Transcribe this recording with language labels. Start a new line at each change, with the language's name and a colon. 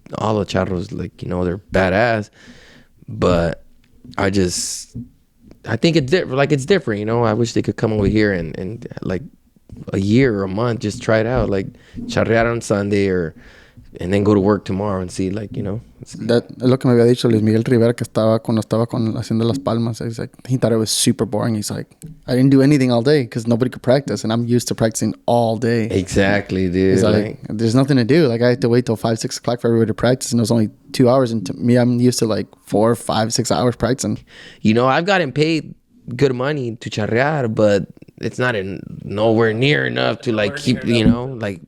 English: All the charros, like, you know, they're badass. But I think it's different. Like, it's different, you know? I wish they could come over here and like, a year or a month, just try it out, like charrear on Sunday and then go to work tomorrow and see, like, you know.
Spanish: That es lo que me había dicho Luis Miguel Rivera, que cuando estaba haciendo las palmas.
English: He's like, he thought it was super boring. He's like, I didn't do anything all day because nobody could practice, and I'm used to practicing all day. Exactly, dude. He's like, there's nothing to do. Like, I had to wait till 5, 6 o'clock for everybody to practice, and it was only 2 hours. And to me, I'm used to like 4, 5, 6 hours practicing. You know, I've gotten paid good money to charrear, but it's not nowhere near enough to like keep, you know, like